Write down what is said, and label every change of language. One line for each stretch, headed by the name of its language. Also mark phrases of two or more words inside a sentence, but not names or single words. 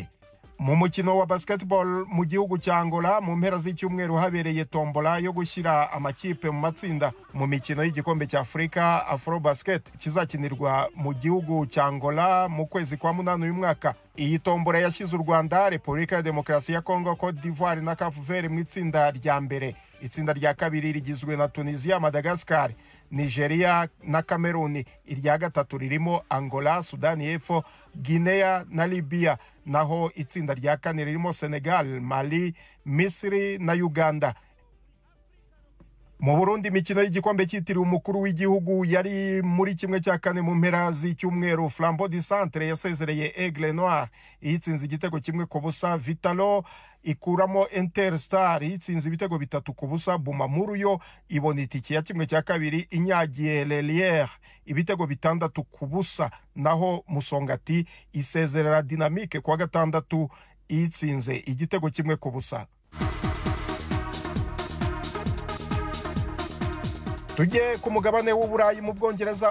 Kinyarwanda: Mu mukino wa basketball mu gihugu cya Angola mu mpera z'icyumweru habereye tombola yo gushyira amakipe mu matsinda mu mikino y'igikombe cya Afrika Afrobasket kizakinirwa mu gihugu cya Angola mu kwezi kwa 8 uyu mwaka. Iyi tombola yashyize u Rwanda, Repubulika ya Demokarasi ya Kongo, Cote d'Ivoire na Cape Verde mu itsinda rya mbere. Itsinda rya kabiri rigizwe na Tunisia, Madagascar, Nigeria na Cameroon. Irya gatatu ririmo Angola, Sudani y'Epfo, Guinea na Libya. Naho itsinda rya kane ririmo Senegal, Mali, Misiri na Uganda. Mu Burundi imikino y'igikombe cyitiriwe umukuru w'igihugu yari muri kimwe cya kane mu mpera z'icyumweru. Flambeau du Centre yasezereye Aigle Noir yitsinze igitego 1-0. Vitalo ikuramo Interstar yitsinze ibitego 3-0. Bumamuru yo ibona itike ya kimwe cya kabiri inyagiye Lelière ibitego 6-0. Naho Musongati isezerera Dynamique kwa gatandatu yitsinze igitego 1-0. Tujye ku mugabane w'Uburayi mu Bwongereza.